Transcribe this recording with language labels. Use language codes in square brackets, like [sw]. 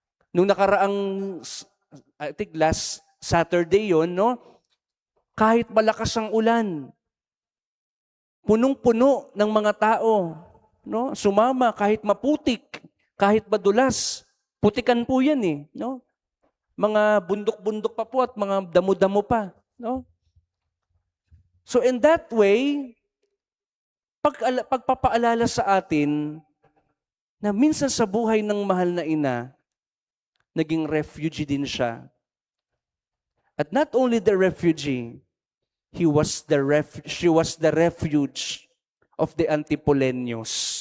[tl] Nung nakaraang, [en] I think last Saturday [tl] yon, no? Kahit malakas ang ulan, punong-puno ng mga tao, no? Sumama kahit maputik, kahit madulas. Putikan po yan eh, no? Mga bundok-bundok pa po at mga damo-damo pa, no? [en] So in that way, [tl] pagpapaalala sa atin na minsan sa buhay ng mahal na ina, naging refugee din siya. [en] At not only the refugee, she was the refuge of the Antipolenyos.